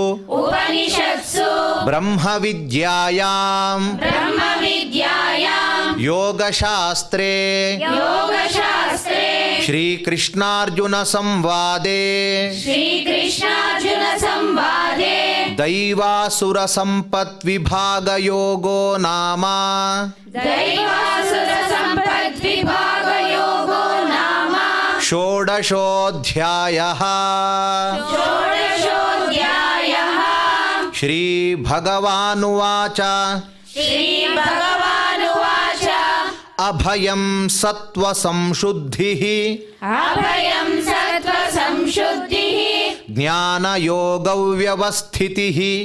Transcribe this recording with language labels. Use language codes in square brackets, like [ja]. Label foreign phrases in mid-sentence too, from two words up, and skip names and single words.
[sa] ಬ್ರಹ್ಮವಿದ್ಯಾಯಾಂ ಯೋಗಶಾಸ್ತ್ರೇ ಶ್ರೀಕೃಷ್ಣಾರ್ಜುನ ಸಂವಾದೇ ದೈವಾಸುರ ಸಂಪತ್ ವಿಭಾಗ ಯೋಗೋ ನಾಮ ಷೋಡಶೋಧ್ಯಾಯಃ. ಶ್ರೀಭಗವಾನುವಾಚ ಅಭಯಂ ಸತ್ವಸಂಶುದ್ಧಿಃ ಜ್ಞಾನಯೋಗವ್ಯವಸ್ಥಿತಿಃ